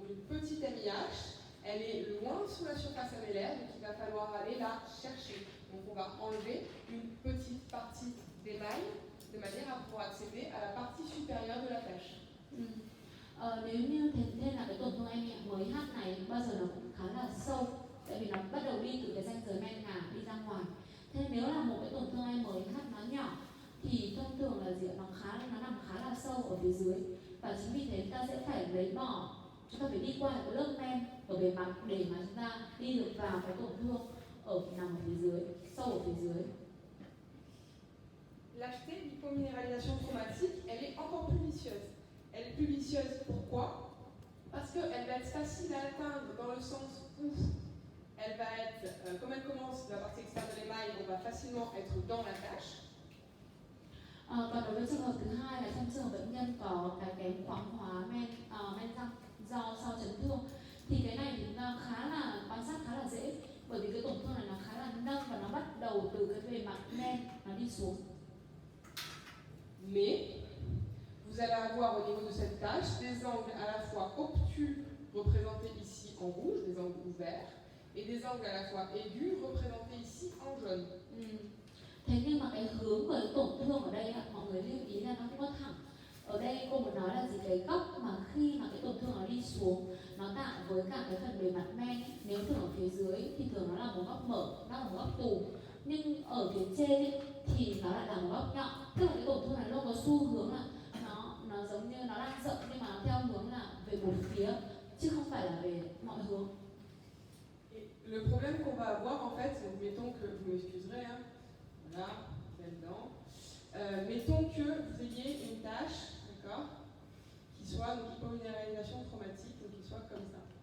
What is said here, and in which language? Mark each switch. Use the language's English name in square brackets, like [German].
[French] VIH, elle est loin sous la surface amélaire, donc il va falloir aller la chercher. Donc on va enlever une petite partie d'émail de manière à pouvoir accéder à la partie supérieure de la tache. [Vietnamese] Nếu như thế nên là cái tổn thương em mới hát này bao giờ nó cũng khá là sâu, tại vì nó bắt đầu đi từ cái ranh giới men ngà đi ra ngoài. Thế nếu là một cái tổn thương em mới hát nó nhỏ thì thông thường là gì, nó nằm khá là sâu ở phía dưới, và chính vì thế chúng ta sẽ phải lấy bỏ, chúng ta phải đi qua cái lớp men ở bề mặt để mà chúng ta đi được vào cái tổn thương nằm ở phía dưới, sâu ở phía dưới. [French] L'acheter l'hypominéralisation traumatique, elle est encore plus vicieuse. Elle est plus vicieuse, pourquoi? Parce qu'elle va être facile à atteindre dans le sens où elle va être, comme elle commence de la partie externe de l'émail, on va facilement être dans la tache. [Vietnamese] Còn đối với trường hợp thứ hai là trong trường hợp bệnh nhân có cái kém khoáng hóa men răng do sau chấn thương, thì cái này thì chúng ta khá là quan sát khá là dễ, bởi vì cái tổn thương này nó khá là nâng và nó bắt đầu từ cái bề mặt men nó đi xuống. [French] Mais vous allez avoir au niveau de cette tache des angles à la fois obtus représentés ici en rouge, des angles ouverts, et des angles à la fois aigus représentés ici en jaune. [Vietnamese] Thế nhưng mà cái hướng của tổn thương ở đây mọi người lưu ý là nó không có thẳng. Ở đây cô muốn nói là gì, cái góc mà khi mà cái tổn thương nó đi xuống, nó tạo với cả cái phần bề mặt men, nếu thường ở phía dưới thì thường nó là một góc mở, nó là một góc tù, nhưng ở phía trên thì nó lại là một góc nhọn. Tức là cái tổn thương này luôn có xu hướng là nó giống như nó đang rộng nhưng mà nó theo hướng là về một phía chứ không phải là về mọi hướng. [French] Et le problème qu'on va avoir en fait, donc mettons que, vous m'excuserez, hein, voilà, là-dedans, mettons que vous ayez une tache, d'accord, qui soit donc hypominéralisation traumatique, donc qui soit comme ça.